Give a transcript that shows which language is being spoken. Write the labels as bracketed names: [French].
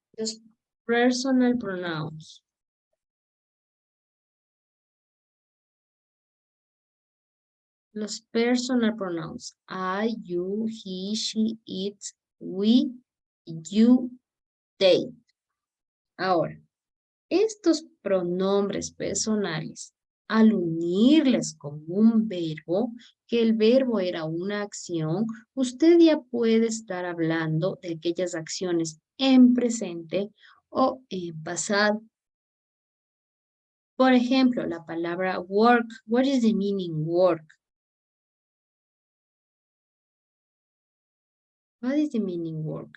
[Spanish] Los [English] personal pronouns. Los personal pronouns. I, you, he, she, it, we, you, they. [Spanish] Ahora, estos pronombres personales, al unirles con un verbo, que el verbo era una acción, usted ya puede estar hablando de aquellas acciones en presente o en pasado. Por ejemplo, la palabra work. [English] What is the meaning work? What is the meaning work?